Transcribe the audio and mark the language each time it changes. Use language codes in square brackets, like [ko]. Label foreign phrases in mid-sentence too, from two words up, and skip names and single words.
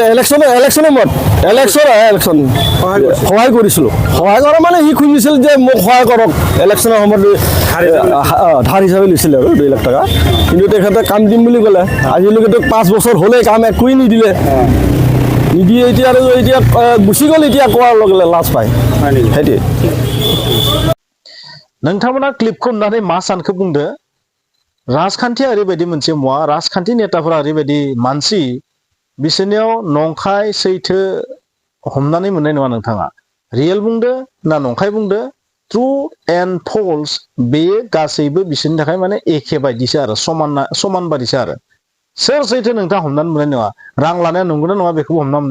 [as] ইলেকশ্যন সহায় কৰিছিলোঁ সহায় কৰা মানে সি খুজিছিল যে মোক সহায় কৰক ইলেকশ্যনৰ সময়ত ধাৰ হিচাপে লৈছিলে আৰু 2 লাখ টকা কিন্তু তেখেতে কাম দিম বুলি ক'লে আজিলৈকেতো 5 বছৰ হ'লে কাম একোৱেই নিদিয়ে এতিয়া আৰু এতিয়া গুচি গ'ল এতিয়া কোৱাৰ লগে লগে লাজ পায় সেইটোৱে [brx] नोंथांमोना क्लिपखौ नुनानै मा सानखौ बुंदो राजखान्थिया ओरैबायदि मोनसे मुवा राजखान्थि नेताफोरा ओरैबायदि मानसि बिसोरनियाव नंखाय सैथो हमनानै मोननाय नङा नोंथाङा रियेल बुंदो ना नंखाय बुंदो [en] true and false [brx] बे गासैबो बिसोरनि थाखाय माने एखे बायदिसो आरो समान बादिसो आरो सोर सैथो नोंथाङा हमनानै मोननाय नङा रां लानाया नंगौना नङा बेखौ हमना